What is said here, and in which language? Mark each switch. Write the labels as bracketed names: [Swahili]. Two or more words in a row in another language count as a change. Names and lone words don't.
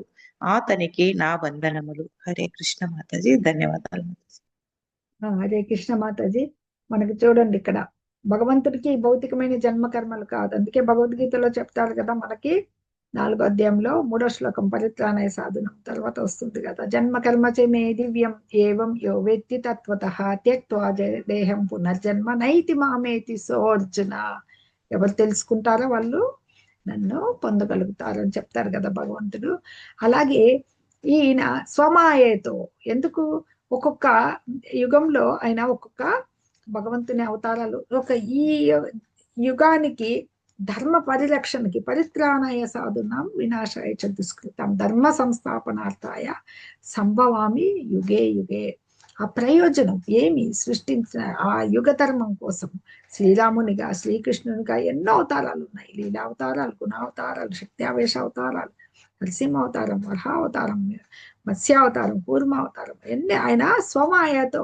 [Telugu] అతనికి నా వందనములు. హరే కృష్ణ మాతాజీ, ధన్యవాదాలు మాతాజీ. హరే కృష్ణ మాతాజీ. మనకి చూడండి ఇక్కడ భగవంతుడికి భౌతికమైన జన్మ కర్మలు కాదు. అందుకే భగవద్గీతలో చెప్తారు కదా మనకి 4వ అధ్యాయంలో 3వ శ్లోకం [Sanskrit] పరిత్రాణాయ సాధనం [Telugu] తర్వాత వస్తుంది కదా, [Sanskrit] జన్మ కర్మచే మే దివ్యం ఏవం యో వేత్తి తత్వతః త్యక్త్వా దేహం పునర్జన్మ నైతి మామేతి సోర్జున. [Telugu] ఎవరు తెలుసుకుంటారో వాళ్ళు నన్ను పొందగలుగుతారు అని చెప్తారు కదా భగవంతుడు. అలాగే ఈయన స్వమాయతో, ఎందుకు ఒక్కొక్క యుగంలో ఆయన ఒక్కొక్క భగవంతుని అవతారాలు, ఈ యుగానికి ధర్మ పరిరక్షణకి, [Sanskrit] పరిత్రాణాయ సాధునాం వినాశాయ చ దుష్కృతాం ధర్మ సంస్థాపనార్థాయ సంభవామి యుగే యుగే. [Telugu] ఆ ప్రయోజనం ఏమి, సృష్టించిన ఆ యుగ ధర్మం కోసం శ్రీరామునిగా, శ్రీకృష్ణునిగా ఎన్నో అవతారాలు ఉన్నాయి. లీలా అవతారాలు, గుణావతారాలు, శక్తి ఆవేశ అవతారాలు, నరసింహ అవతారం, వరహావతారం, మత్స్యావతారం, కూర్మావతారం, ఎన్ని ఆయన స్వమాయతో.